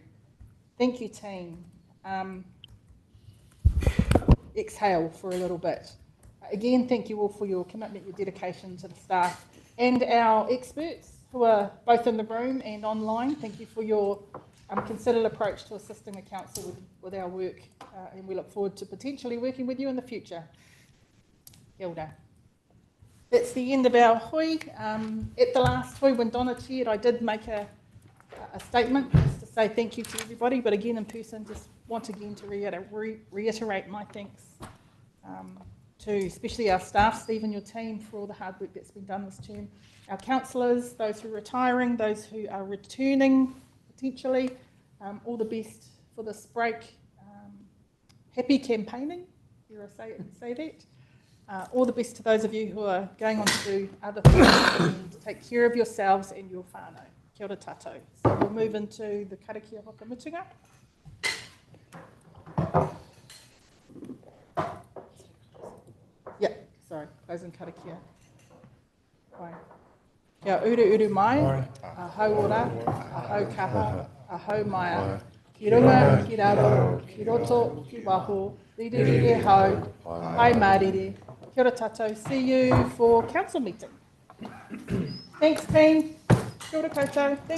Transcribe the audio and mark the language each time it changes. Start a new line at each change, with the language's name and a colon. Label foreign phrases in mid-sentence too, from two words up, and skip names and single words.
English: Thank you, team. Exhale for a little bit. Again, thank you all for your commitment, your dedication to the staff and our experts who are both in the room and online. Thank you for your considered approach to assisting the council with our work, and we look forward to potentially working with you in the future.
Māori: Kia ora.
English: That's the end of our hui. At the last hui, when Donna chaired, I did make a statement just to say thank you to everybody, but again in person, just once again to reiterate my thanks to especially our staff, Steve and your team, for all the hard work that's been done this term, our councillors, those who are retiring, those who are returning potentially, all the best for this break. Happy campaigning, dare I say that. All the best to those of you who are going on to do other things and take care of yourselves and your whānau.
Māori: Kia ora tātou.
English: So we'll move into the
Māori: karakia whakamutunga.
English: Yeah, sorry, closing karakia. Right.
Māori: Kia uru mai, ahau ora, ahau kaha, ahau maia. Ki runga, ki raro, ki roto, ki waho, rire rire hau, hai mārire. Kia ora tātou.
English: See you for council meeting. Thanks, team.
Māori: Kia ora koutou.
English: Thanks.